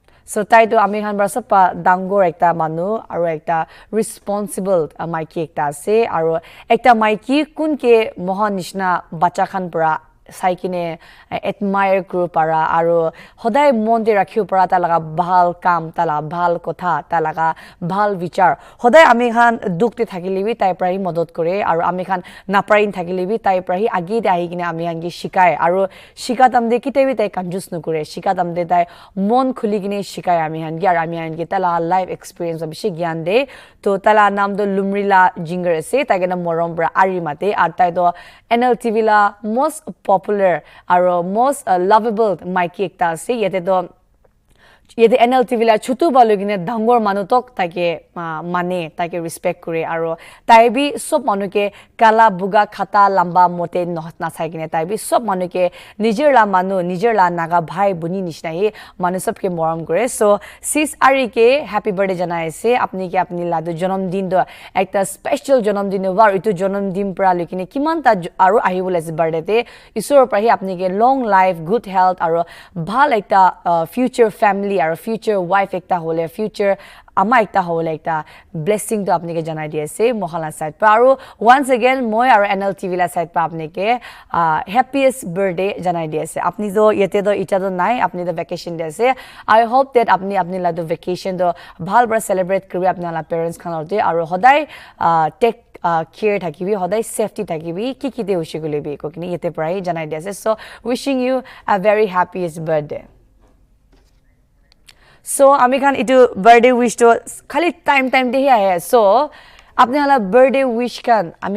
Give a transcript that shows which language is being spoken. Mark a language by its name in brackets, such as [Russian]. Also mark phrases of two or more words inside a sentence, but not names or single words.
[Naga Pidgin] So tai to ami khan bara pa dangor ekta manu aro ekta responsible maiki ekta ase aro ekta maiki kunke mohan nishna bacha khan para saikine admire group para aro hodai monde rakhiu para talaga bhal kam tala bhal kotha talaga bhal vichar hodai ami khan dukte thakilibi tai prahi modot kore aro ami khan naprain thakilibi tai prahi agi dai kine ami khan gi shikai aro shikatam de kitebi tai kanjus nukure shikatam de tai mon khuli kine shikai ami khan gi aro ami khan gi tala [English] life experience [Naga Pidgin] bishi gyan de to tala nam do lumrila jinger ase tai gena morom bra ari mate ar tai do NLTV la [English] most popular [Naga Pidgin] aro [English] most lovable [Naga Pidgin] maiki ekta ase yete do yete NLTV la chutu balugine dangor manu tok take mane take respect kore aro tai bi sob manu ke kala buga khata lamba mote na saigine tai bi sob manu ke nijer la naga bhai buni nishna hi manu sob ke moram kore so sis ari ke [English] happy birthday [Naga Pidgin] janai ase apni ke apni la do janam din do ekta special janam din war itu janam din pra lekine kiman ta aro ahibole ase birthday te isor pra hi apni ke [English] long life good [Naga Pidgin] health aro bhal ekta [English] future family [Naga Pidgin] aro [English] future wife [Naga Pidgin] ekta hole future ama ekta hole ekta blessing to apni ke janai di ase mohala side pa aro once again moi aro NLTV la side pa apni ke [English] happiest birthday [Naga Pidgin] janai di ase apni do yete do ita do nai apni do vacation de ase [English] I hope that [Naga Pidgin] apni la do vacation do bhal bra celebrate kori apna la parents khan orte aro hodai [English] take care [Naga Pidgin] thakibi hodai safety thakibi ki de ushigulebi ko kini yete prai janai di ase [English] so wishing you a very happiest birthday. [Naga Pidgin] So ami khan itu [English] birthday wish [Naga Pidgin] to khali time de hi ahe so apne hala [English] birthday wish [Naga Pidgin] kan ami